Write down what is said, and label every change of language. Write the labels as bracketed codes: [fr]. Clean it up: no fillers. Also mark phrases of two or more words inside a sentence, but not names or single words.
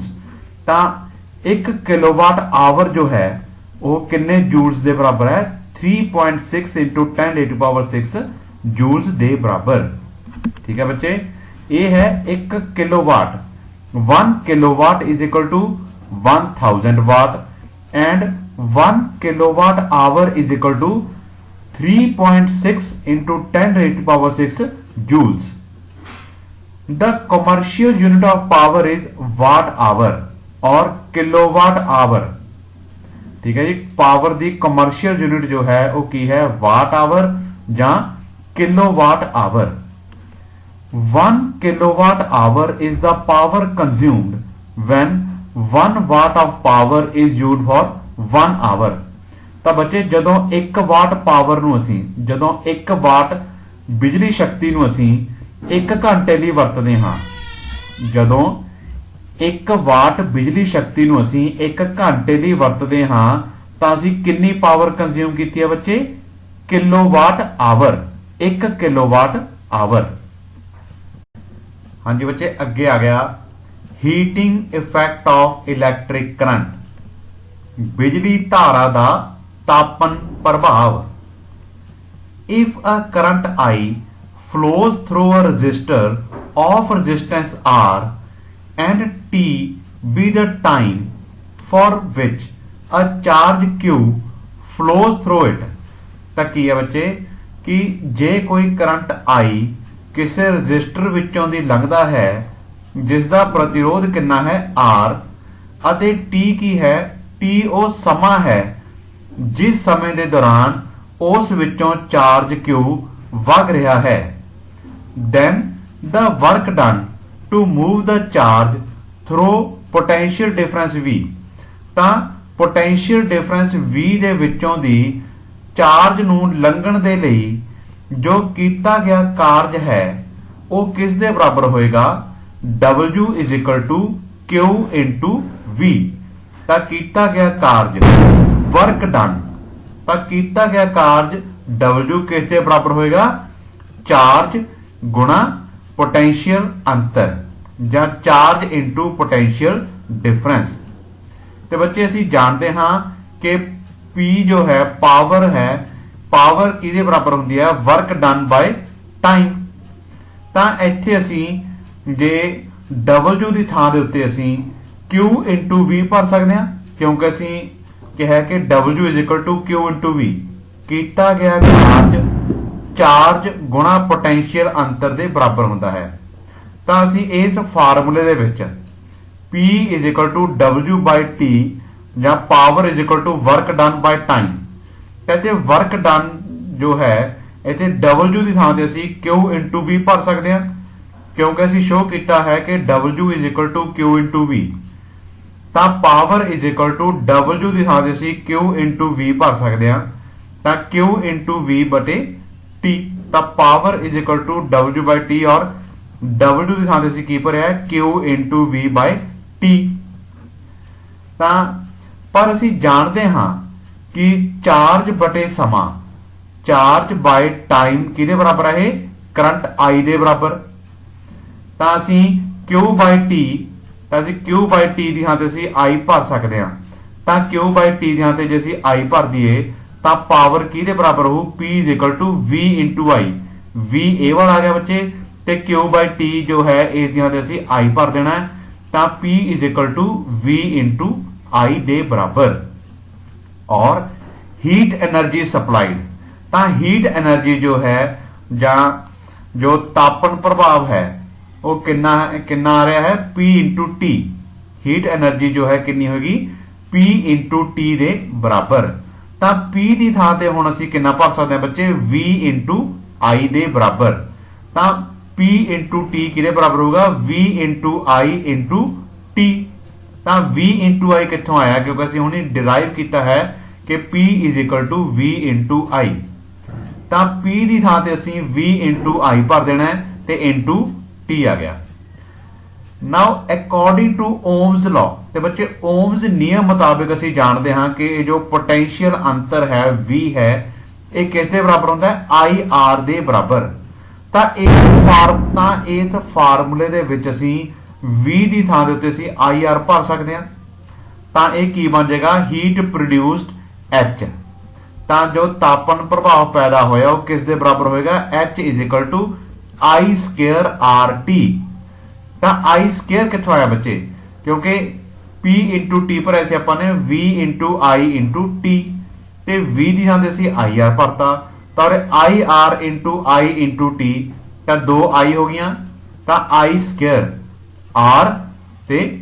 [hi] तो 1 [en] kilowatt hour [hi] जो है वो किन्ने जूल्स के बराबर है [en] 3.6 into 10⁻⁶ joules [hi] के बराबर। ठीक है बच्चे, ये है 1 किलोवाट। [en] 1 kilowatt is equal to 1000 watt and 1 kilowatt hour is equal to 3.6 into 10⁻⁶ joules. The commercial unit of power is watt hour और kilowatt hour. [hi] ठीक है जी, [en] power the commercial unit [hi] जो है वो की है [en] watt hour [hi] ਜਾਂ [en] kilowatt hour. 1 kilowatt hour is the power consumed when 1 watt of power is used for 1 hour। [pa] ਤਾਂ ਬੱਚੇ ਜਦੋਂ 1 ਵਾਟ ਪਾਵਰ ਨੂੰ ਅਸੀਂ ਜਦੋਂ 1 ਵਾਟ ਬਿਜਲੀ ਸ਼ਕਤੀ ਨੂੰ ਅਸੀਂ 1 ਘੰਟੇ ਲਈ ਵਰਤਦੇ ਹਾਂ, ਜਦੋਂ 1 ਵਾਟ ਬਿਜਲੀ ਸ਼ਕਤੀ ਨੂੰ ਅਸੀਂ 1 ਘੰਟੇ ਲਈ ਵਰਤਦੇ ਹਾਂ ਤਾਂ ਅਸੀਂ ਕਿੰਨੀ ਪਾਵਰ ਕੰਜ਼ਿਊਮ ਕੀਤੀ ਹੈ ਬੱਚੇ? [en] kilowatt hour. 1 kilowatt hour. [hi] हाँ जी बच्चे, अगे आ गया [en] heating effect of electric current, [hi] बिजली धारा का तापन प्रभाव। [en] if a current I flows through a resistor of resistance R and T be the time for which a charge Q flows through it, [pa] ਤਾਂ ਕੀ है बच्चे कि जे कोई करंट I ਕਿਸੇ ਰਜਿਸਟਰ ਵਿੱਚੋਂ ਦੀ ਲੰਘਦਾ ਹੈ ਜਿਸ ਦਾ ਪ੍ਰਤੀਰੋਧ ਕਿੰਨਾ ਹੈ R, ਅਤੇ T ਕੀ ਹੈ? T ਉਹ ਸਮਾਂ ਹੈ ਜਿਸ ਸਮੇਂ ਦੇ ਦੌਰਾਨ ਉਸ ਵਿੱਚੋਂ ਚਾਰਜ Q ਵਗ ਰਿਹਾ ਹੈ। [en] then the work done to move the charge through potential difference V, [pa] ਤਾਂ [en] potential difference V [pa] ਦੇ ਵਿੱਚੋਂ ਦੀ ਚਾਰਜ ਨੂੰ ਲੰਘਣ ਦੇ ਲਈ ਜੋ ਕੀਤਾ ਗਿਆ ਕਾਰਜ ਹੈ ਉਹ ਕਿਸ ਦੇ ਬਰਾਬਰ ਹੋਏਗਾ? [en] W is equal to Q into V। [pa] ਤਾਂ ਕੀਤਾ ਗਿਆ ਕਾਰਜ [en] work done, [pa] ਤਾਂ ਕੀਤਾ ਗਿਆ ਕਾਰਜ W ਕਿਸ ਦੇ ਬਰਾਬਰ ਹੋਏਗਾ? ਚਾਰਜ ਗੁਣਾ ਪੋਟੈਂਸ਼ੀਅਲ ਅੰਤਰ ਜਾਂ [en] charge into potential difference. [pa] ਤੇ ਬੱਚੇ ਅਸੀਂ ਜਾਣਦੇ ਹਾਂ ਕਿ P ਜੋ ਹੈ ਪਾਵਰ ਹੈ, ਪਾਵਰ ਕਿਹਦੇ ਬਰਾਬਰ ਹੁੰਦੀ ਹੈ? [en] work done by time. [pa] ਤਾਂ ਇੱਥੇ ਅਸੀਂ ਜੇ W ਦੀ ਥਾਂ ਦੇ ਉੱਤੇ ਅਸੀਂ [en] Q into V [pa] ਭਰ ਸਕਦੇ ਹਾਂ, ਕਿਉਂਕਿ ਅਸੀਂ ਕਿਹਾ ਕਿ [en] W is equal to Q into V। [pa] ਕੀਤਾ ਗਿਆ ਚਾਰਜ ਗੁਣਾ ਪੋਟੈਂਸ਼ੀਅਲ ਅੰਤਰ ਦੇ ਬਰਾਬਰ ਹੁੰਦਾ ਹੈ। ਤਾਂ ਅਸੀਂ ਇਸ ਫਾਰਮੂਲੇ ਦੇ ਵਿੱਚ [en] P is equal to W by T [pa] ਜਾਂ [en] power is equal to work done by time, [pa] ਤੇ [en] work done [pa] ਜੋ ਹੈ ਇੱਥੇ W ਦੀ ਥਾਂ ਤੇ ਅਸੀਂ [en] Q into V [pa] ਭਰ ਸਕਦੇ ਹਾਂ, ਕਿਉਂਕਿ ਅਸੀਂ ਸ਼ੋ ਕੀਤਾ ਹੈ ਕਿ [en] W is equal to Q into V। [pa] ਤਾਂ [en] power is equal to W [pa] ਦੀ ਥਾਂ ਤੇ ਅਸੀਂ [en] Q into V [pa] ਭਰ ਸਕਦੇ ਹਾਂ, ਤਾਂ [en] Q into V [pa] ਬਟੇ T। ਤਾਂ [en] power is equal to W by T [pa] ਔਰ W ਦੀ ਥਾਂ ਤੇ ਅਸੀਂ ਕੀ ਭਰਿਆ? [en] Q into V by T। [pa] ਤਾਂ ਪਰ ਅਸੀਂ ਜਾਣਦੇ ਹਾਂ ਕਿ ਚਾਰਜ ਬਟੇ ਸਮਾਂ, [en] charge by time [pa] ਕਿਹਦੇ ਬਰਾਬਰ ਹੈ? ਕਰੰਟ I ਦੇ ਬਰਾਬਰ। ਤਾਂ ਅਸੀਂ [en] Q by T, [pa] ਤਾਂ ਅਸੀਂ [en] Q by T [pa] ਦੀ ਥਾਂ ਤੇ ਅਸੀਂ I ਭਰ ਸਕਦੇ ਹਾਂ। ਤਾਂ [en] Q by T [pa] ਦੀ ਥਾਂ ਤੇ ਜੇ ਅਸੀਂ I ਭਰ ਦਈਏ ਤਾਂ ਪਾਵਰ ਕਿਹਦੇ ਬਰਾਬਰ ਹੋਊ? [en] P is equal to V into I। [pa] V ਇਹ ਵਾਲਾ ਆ ਗਿਆ ਬੱਚੇ, ਤੇ [en] Q by T [pa] ਜੋ ਹੈ ਇਸ ਦੀ ਥਾਂ ਤੇ ਅਸੀਂ I ਭਰ ਦੇਣਾ ਹੈ, ਤਾਂ [en] P is equal to V into I [pa] ਦੇ ਬਰਾਬਰ। [hi] और [en] heat energy supplied, [hi] ਤਾਂ [en] heat energy [hi] जो है ਜਾਂ जो तापन प्रभाव है वो कितना आ रहा है? [en] P into T। heat energy [hi] जो है कितनी होगी? [en] P into T [pa] ਦੇ ਬਰਾਬਰ। ਤਾਂ P ਦੀ ਥਾਂ ਤੇ ਹੁਣ ਅਸੀਂ ਕਿੰਨਾ ਭਰ ਸਕਦੇ ਹਾਂ ਬੱਚੇ? [en] V into I [pa] ਦੇ ਬਰਾਬਰ। ਤਾਂ [en] P into T [pa] ਕਿਹਦੇ ਬਰਾਬਰ ਹੋਊਗਾ? [en] V into I into T। ਤਾਂ V into I [pa] ਕਿੱਥੋਂ ਆਇਆ? ਕਿਉਂਕਿ ਅਸੀਂ ਹੁਣੇ ਡਿਰਾਈਵ ਕੀਤਾ ਹੈ ਕਿ [en] P is equal to V into I। [pa] ਤਾਂ P ਦੀ ਥਾਂ ਤੇ ਅਸੀਂ [en] V into I [pa] ਭਰ ਦੇਣਾ ਹੈ ਤੇ [en] into T [pa] ਆ ਗਿਆ। [en] now according to Ohm's law, [pa] ਤੇ ਬੱਚੇ ਓਮਸ ਨਿਯਮ ਮੁਤਾਬਿਕ ਅਸੀਂ ਜਾਣਦੇ ਹਾਂ ਕਿ ਇਹ ਜੋ ਪੋਟੈਂਸ਼ੀਅਲ ਅੰਤਰ ਹੈ V ਹੈ ਇਹ ਕਿਸ ਦੇ ਬਰਾਬਰ ਹੁੰਦਾ ਹੈ? IR ਦੇ ਬਰਾਬਰ। ਤਾਂ ਇਸ ਫਾਰਮੂਲੇ ਦੇ ਵਿੱਚ ਅਸੀਂ V ਦੀ ਥਾਂ ਦੇ ਉੱਤੇ ਅਸੀਂ IR ਭਰ ਸਕਦੇ ਹਾਂ। ਤਾਂ ਇਹ ਕੀ ਬਣ ਜਾਏਗਾ? [en] heat produced [pa] H। ਤਾਂ ਜੋ ਤਾਪਨ ਪ੍ਰਭਾਵ ਪੈਦਾ ਹੋਇਆ ਉਹ ਕਿਸ ਦੇ ਬਰਾਬਰ ਹੋਏਗਾ? [en] H is equal to I square RT। [pa] ਤਾਂ [en] I square [pa] ਕਿੱਥੋਂ ਆਇਆ ਬੱਚੇ? ਕਿਉਂਕਿ [en] P into T [pa] ਭਰਿਆ ਸੀ ਆਪਾਂ ਨੇ [en] V into I into T, [pa] ਤੇ V ਦੀ ਥਾਂ ਤੇ ਅਸੀਂ IR ਭਰਤਾ, ਤਾਂ [en] IR into I into T, [pa] ਤਾਂ ਦੋ I ਹੋ ਗਈਆਂ, ਤਾਂ [en] I square R [pa] ਤੇ T।